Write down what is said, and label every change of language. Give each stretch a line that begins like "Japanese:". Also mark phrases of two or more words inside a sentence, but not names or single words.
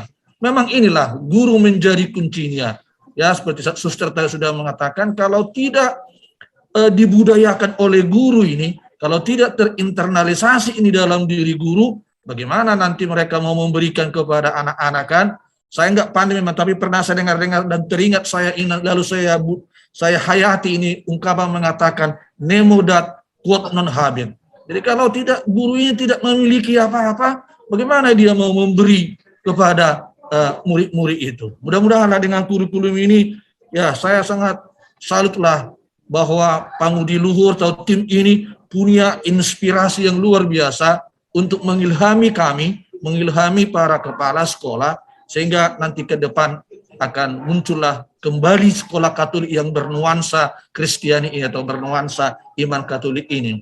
Indonesian: Memang inilah guru menjadi kuncinya. Ya, seperti Suster tadi sudah mengatakan, kalau tidak dibudayakan oleh guru ini, kalau tidak terinternalisasi ini dalam diri guru, bagaimana nanti mereka mau memberikan kepada anak-anak kan? Saya nggak pandai memang, tapi pernah saya dengar-dengar dan teringat saya ingat, lalu saya hayati ini ungkapan mengatakan
Latin: nemo dat quod non habet.
Indonesian: Jadi kalau tidak guru ini tidak memiliki apa-apa, bagaimana dia mau memberi kepada murid-murid itu? Mudah-mudahan dengan kurikulum ini, ya saya sangat salutlah bahwa Pangudi Luhur atau tim ini punya inspirasi yang luar biasa untuk mengilhami kami, mengilhami para kepala sekolah, sehingga nanti ke depan akan muncullah kembali sekolah Katolik yang bernuansa Kristiani atau bernuansa iman Katolik ini.